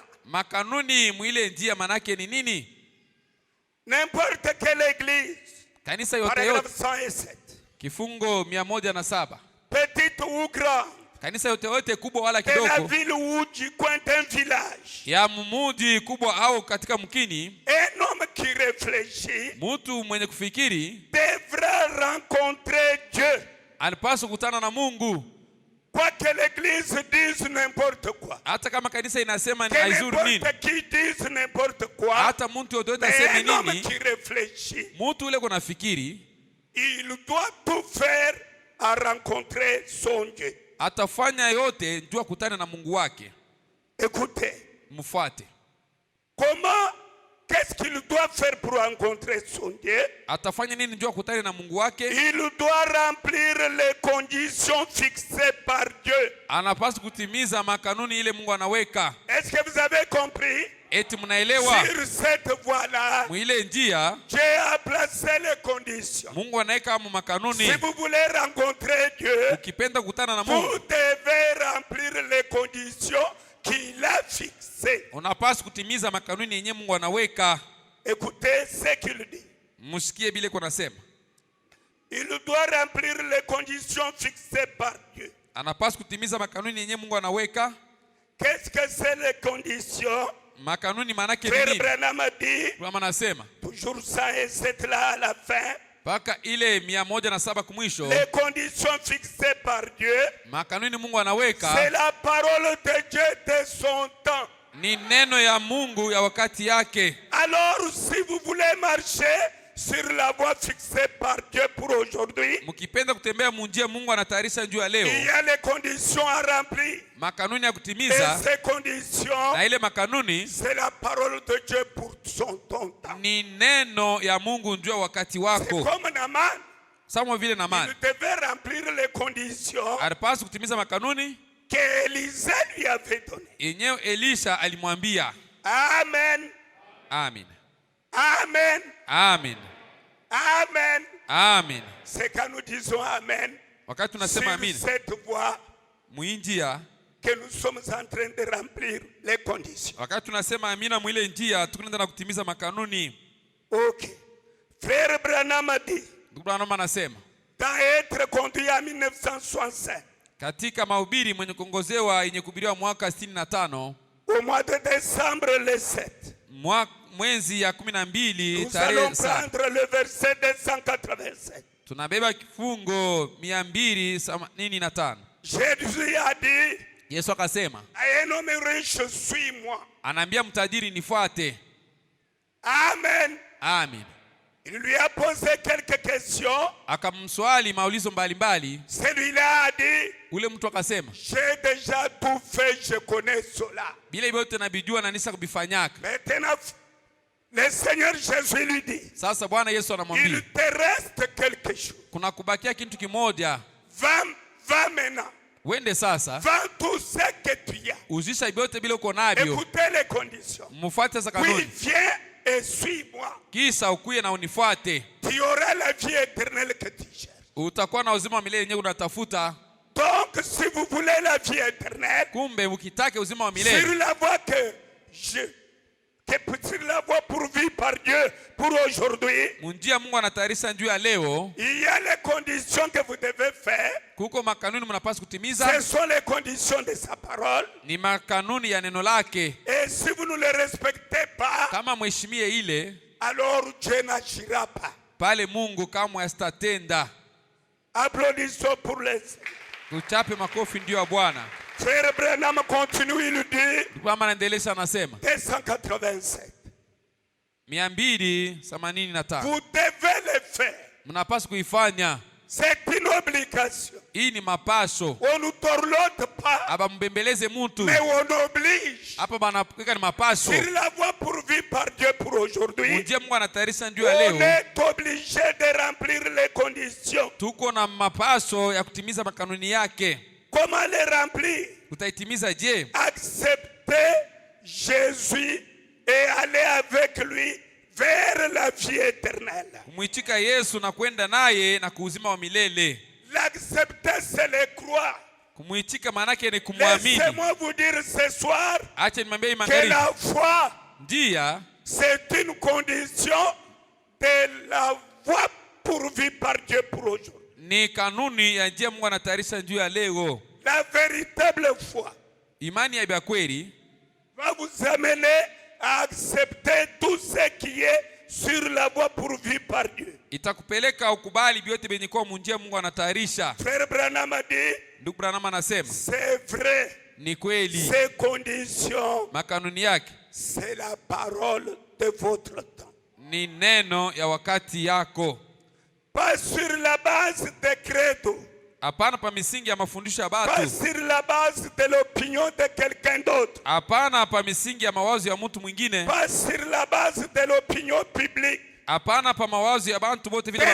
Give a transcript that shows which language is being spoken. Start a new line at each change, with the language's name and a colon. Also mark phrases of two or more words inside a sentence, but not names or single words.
Swahili: Makanuni mwile njia manake ni nini?
French: N'importe quelle église.
Swahili: Kanisa yote
French: Paragraphe 107.
Swahili: Kifungo 107.
French: Petite ou grande.
Swahili: Kanisa yote kubwa wala
French: de la
Swahili: kidogo.
French: ville ou du coin d'un village.
Swahili: Ya mumuji kubwa au katika mkini.
French: Un homme qui réfléchit.
Swahili: Mtu mwenye kufikiri.
French: Devra rencontrer Dieu.
Swahili: Anapaswa kukutana na Mungu.
French: Quoi que l'église dise n'importe quoi.
Swahili: Hata kama kanisa inasema ni haizuri nini.
French: Qui dise n'importe quoi.
Swahili: Hata mtu yote aseme nini.
French: Un homme qui réfléchit.
Swahili: Mtu ule kuna fikiri.
French: Il doit tout faire à rencontrer son Dieu.
Swahili: Atafanya yote ndio akutane na Mungu wake.
French: Écoutez.
Swahili: Mfuate.
French: Comment? Qu'est-ce qu'il doit faire pour rencontrer son Dieu?
Swahili: Atafanya nini ndio akutane na Mungu wake?
French: Il doit remplir les conditions fixées par Dieu.
Swahili: Anapaswa kutimiza makanuni ile Mungu anaweka.
French: Est-ce que vous avez compris?
Swahili: Eti mnaelewa?
French: Sur cette voie-là,
Swahili: mwile njia
French: Dieu a placé les conditions.
Swahili: Mungu anaweka makanuni.
French: Si vous voulez rencontrer Dieu,
Swahili: ukipenda kukutana na Mungu,
French: vous devez remplir les conditions qu'il a fixées.
Swahili: Unapaswa kutimiza makanuni yenye Mungu anaweka.
French: Écoutez ce qu'il dit.
Swahili: Msikie bile kuna sema.
French: Il doit remplir les conditions fixées par Dieu.
Swahili: Anapaswa kutimiza makanuni yenye Mungu anaweka.
French: Qu'est-ce que c'est les conditions?
Swahili: Makanuni maana yake
French: Frère
Swahili: nini?
French: Branham a dit,
Swahili: Kama nasema
French: toujours ça et c'est là à la fin.
Swahili: Paka ile 107 kumwisho.
French: Les conditions fixées par Dieu.
Swahili: Makanuni Mungu anaweka.
French: C'est la parole de Dieu de son temps.
Swahili: Ni neno ya Mungu ya wakati yake.
French: Alors si vous voulez marcher sur la voie fixée par Dieu pour aujourd'hui,
Swahili: mkipenda kutembea munjia Mungu anatayarisha juu ya leo,
French: il y a les conditions à remplir.
Swahili: Makanuni ya
French: Et
Swahili: kutimiza.
French: ces conditions,
Swahili: Na ile makanuni
French: c'est la parole de Dieu pour son temps.
Swahili: ni neno ya Mungu juu ya wakati
French: C'est
Swahili: wako.
French: comme Naaman.
Swahili: Sawa vile Naamani
French: Il devait remplir les conditions
Swahili: alipaswa kutimiza makanuni
French: que Élisée lui avait données.
Swahili: yenyewe Elisha alimwambia.
French: Amen.
Swahili: Amen.
French: Amen.
Swahili: Amen.
French: Amen.
Swahili: Amen.
French: C'est quand nous disons Amen.
Swahili: Wakati tunasema
French: Sur
Swahili: amen,
French: cette voie
Swahili: mwinjia,
French: que nous sommes en train de remplir les conditions.
Swahili: wakati tunasema amina mwile njia tukunaenda na kutimiza makanuni.
French: Ok. Frère Branham a dit,
Swahili: Ndugu Branham anasema
French: dans Être conduit en 1965,
Swahili: katika mahubiri mwenye kuongozewa yenye kuhubiriwa mwaka 65,
French: au mois de décembre le 7,
Swahili: mwezi ya 12
French: nous
Swahili: tarehe
French: allons
Swahili: 7,
French: prendre le verset 287.
Swahili: tunabeba kifungo 285.
French: Jésus a dit,
Swahili: Yesu akasema,
French: à un homme riche, suis-moi.
Swahili: anaambia mtajiri nifuate.
French: Amen.
Swahili: Amen.
French: Il lui a posé quelques questions.
Swahili: Akamswali maulizo mbalimbali.
French: Celui-là a dit,
Swahili: Ule mtu akasema,
French: j'ai déjà tout fait, je connais cela.
Swahili: bila vyote nabijua na nisa kubifanyaka.
French: Maintenant, le Seigneur Jésus lui dit,
Swahili: Sasa Bwana Yesu anamwambia,
French: il te reste quelque chose.
Swahili: kuna kubakia kitu kimoja.
French: Va maintenant.
Swahili: Wende sasa,
French: Vends tout ce que tu as.
Swahili: uzisha vyote bila uko navyo.
French: Écoutez les conditions.
Swahili: Mfuate za
French: Oui,
Swahili: kanuni.
French: viens et suis-moi.
Swahili: Kisha ukuye na unifuate.
French: Tu auras la vie éternelle que tu cherches.
Swahili: Utakuwa na uzima wa milele yenyewe unatafuta.
French: Donc, si vous voulez la vie éternelle,
Swahili: Kumbe ukitake uzima wa
French: sur
Swahili: milele,
French: la voie sur la voie pourvue par Dieu pour aujourd'hui,
Swahili: munjia Mungu anatayarisha juu ya leo,
French: il y a les conditions que vous devez faire.
Swahili: kuko makanuni mnapaswa kutimiza.
French: Ce sont les conditions de sa parole.
Swahili: Ni makanuni ya neno lake.
French: Et si vous ne les respectez pas,
Swahili: Kama mheshimie ile,
French: alors Dieu n'agira pas.
Swahili: pale Mungu kamwe asitatenda.
French: Applaudissons pour les...
Swahili: Tuchape makofi ndio ya Bwana.
French: Frère Branham continue, il dit,
Swahili: Kama anaendelea anasema
French: 287.
Swahili: 285.
French: Vous devez les faire.
Swahili: Mnapaswa kuifanya.
French: C'est une obligation.
Swahili: Hii ni mapasho.
French: On ne torlote pas,
Swahili: Aba mbembeleze mtu.
French: mais on oblige.
Swahili: Hapa banapika ni mapasho.
French: Sur la voie pourvue par Dieu pour aujourd'hui,
Swahili: Munjia Mungu anatayarisha ndio ya
French: on
Swahili: leo.
French: est obligé de remplir les conditions.
Swahili: Tuko na mapasho ya kutimiza makanuni yake.
French: Comment les remplir?
Swahili: Utaitimiza je?
French: Accepter Jésus et aller avec lui vers la vie éternelle.
Swahili: Kumwitika Yesu na kwenda naye na kuuzima wa milele.
French: L'accepter, c'est le croire.
Swahili: Kumwitika maana yake ni kumwamini.
French: Laissez-moi vous dire ce soir
Swahili: Acha nimwambie
French: que
Swahili: imangari.
French: la foi,
Swahili: Ndia
French: c'est une condition de la voie pourvue par Dieu pour aujourd'hui.
Swahili: ni kanuni ya njia Mungu anatayarisha juu ya leo.
French: La véritable foi
Swahili: Imani ya kweli
French: va vous amener à accepter tout ce qui est sur la voie pourvue par Dieu.
Swahili: itakupeleka ukubali vyote vyenye kwa munjia Mungu anatayarisha.
French: Frère Branham a dit,
Swahili: Ndugu Branham anasema
French: c'est vrai,
Swahili: ni kweli.
French: ces conditions,
Swahili: Makanuni yake
French: c'est la parole de votre temps.
Swahili: ni neno ya wakati yako.
French: Pas sur la base de credo,
Swahili: Hapana pa misingi ya mafundisho ya
French: pas
Swahili: batu.
French: sur la base de l'opinion de quelqu'un d'autre,
Swahili: Hapana pa misingi ya mawazo ya mtu mwingine.
French: pas sur la base de l'opinion publique,
Swahili: Hapana pa mawazo ya bantu bote vile